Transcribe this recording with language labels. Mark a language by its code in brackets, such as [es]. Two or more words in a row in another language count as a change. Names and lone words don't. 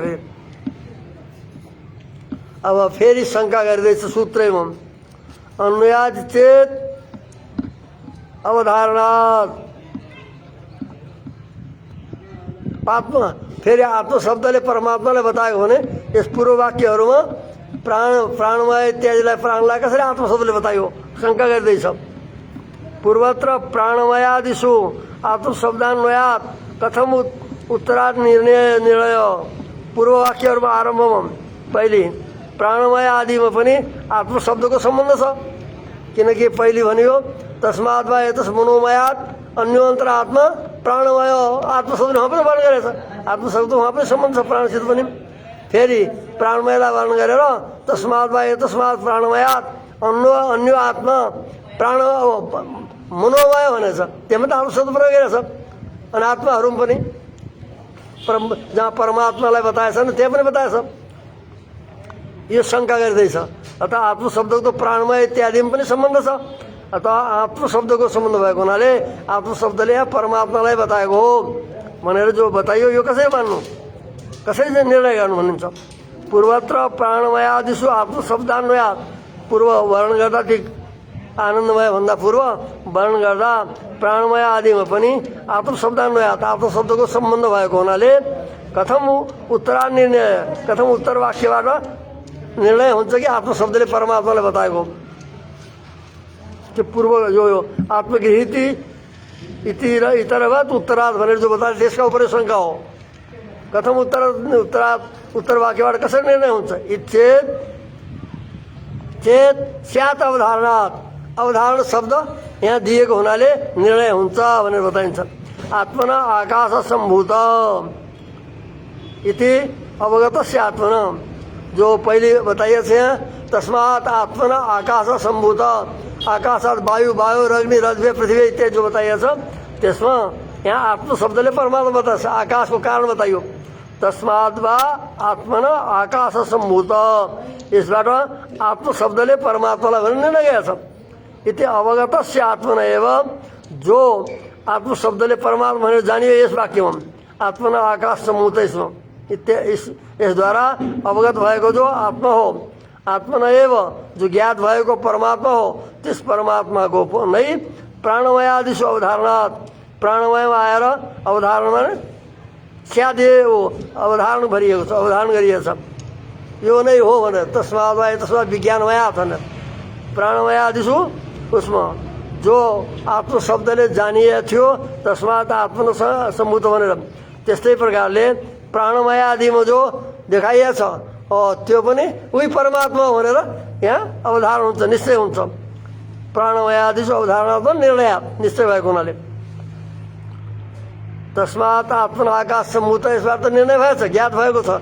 [ne] फेरि अब फेरि शङ्का गरिँदैछ सूत्रैमा, [sa] अन्वयाद चेत अवधारणात् [ne] आत्मा फेरि आत्म शब्दले परमात्मालाई बताएको भने यस पूर्व वाक्यहरूमा प्राणमय इत्यादिलाई प्राणलाई कसरी आत्म शब्दले बतायो शङ्का गर्दैछ। [sa] पूर्वत्र प्राणमयादिषु आत्म शब्दान्वयात् कथम उत्तरात् निर्णय [ne] पूर्व वाक्यहरूमा आरम्भमा पहिले प्राणमय आदिमा पनि आत्म शब्दको सम्बन्ध छ। किनकि पहिले भन्यो [sa] तस्मात् वा एतस् मनोमयात् अन्योन्तर आत्मा प्राणमय [ne] आत्म शब्द वहाँ पनि वर्णन गरेछ। आत्म शब्द वहाँ पनि सम्बन्ध छ प्राणसित पनि। फेरि प्राणमयलाई वर्णन गरेर [sa] तस्मात् वा एतस्मात् प्राणमयात् अन्य आत्मा प्राण मनोमय [ne] भनेछ। त्यहाँ पनि आत्म शब्द प्रयोग गरेछ। अनि आत्माहरूमा पनि जहाँ परमात्मालाई बताएछ नि त्यहाँ पनि बताएछ। यो शङ्का गर्दैछ। अतः आत्म शब्दको त प्राणमय इत्यादिमा पनि सम्बन्ध छ। अतः आत्म शब्दको सम्बन्ध भएको हुनाले आत्म शब्दले यहाँ परमात्मालाई बताएको हो भनेर जो बताइयो यो कसरी मान्नु, कसरी चाहिँ निर्णय गर्नु भनिन्छ। [sa] पूर्वत्र प्राणमयादिषु आत्म शब्दान्वयात् [ne] पूर्व वर्णन गर्दा ठिक आनन्दमय भन्दा पूर्व वर्णन गर्दा प्राणमय आदिमा पनि आत्म शब्दान्वयात् आत्म शब्दको सम्बन्ध भएको हुनाले [sa] कथम उत्तरा निर्णय [ne] कथम उत्तर वाक्यबाट निर्णय हुन्छ कि आत्म शब्दले परमात्मालाई बताएको। त्यो पूर्व जो [sa] आत्मगृहिति इति [ne] र इतरवत उत्तरार्थ भनेर जो बताए त्यसका उपर शङ्का हो। कथम उत्तर वाक्यबाट कसरी निर्णय हुन्छ। [sa] इच्छेद चेत स्यात् अवधारणात् [ne] अवधारण शब्द यहाँ दिएको हुनाले निर्णय हुन्छ भनेर बताइन्छ। [sa] आत्मना आकाश सम्भूत इति अवगतस्य [ne] आत्मना जो पहिले बताइएछ यहाँ [sa] तस्मात् आत्मना आकाश सम्भूत आकाशात् वायु अग्नि रज्वे पृथ्वी [ne] इत्यादि जो बताइएछ त्यसमा यहाँ आत्म शब्दले परमात्मा बताएछ। आकाशको कारण बताइयो। [sa] तस्मात् वा आत्मना आकाश सम्भूत [ne] यसबाट आत्म शब्दले परमात्मालाई भनेर निर्णय गरेछ। [sa] इति अवगतस्य आत्मना एवं [ne] जो आत्म शब्दले परमात्मा भनेर जानियो यस वाक्यमा [sa] आत्मना आकाश सम्भूत [ne] यसद्वारा अवगत भएको जो आत्मा हो [sa] आत्मना एवं [ne] जो ज्ञात भएको परमात्मा हो त्यस परमात्माको नै प्राणमयादिषु अवधारणात् प्राणमयमा आएर अवधारणमा स्यादे हो अवधारण भरिएको छ अवधारण गरिएको छ। यो नै हो भनेर [sa] तस्मात् विज्ञानमयात् [ne] भनेर प्राणमयादिषु उसमा जो आत्म शब्दले जानिएको थियो [sa] तस्मात् आत्मा सम्भूत [ne] भनेर त्यस्तै प्रकारले प्राणमय आदिमा जो देखाइएछ त्यो पनि उही परमात्मा भनेर यहाँ अवधारण हुन्छ निश्चय हुन्छ। प्राणमय आदिको अवधारणात्मक निर्णय निश्चय भएको हुनाले [sa] तस्मात् आत्मा आकाश सम्भूत [ne] यसबाट त निर्णय भएछ ज्ञात भएको छ।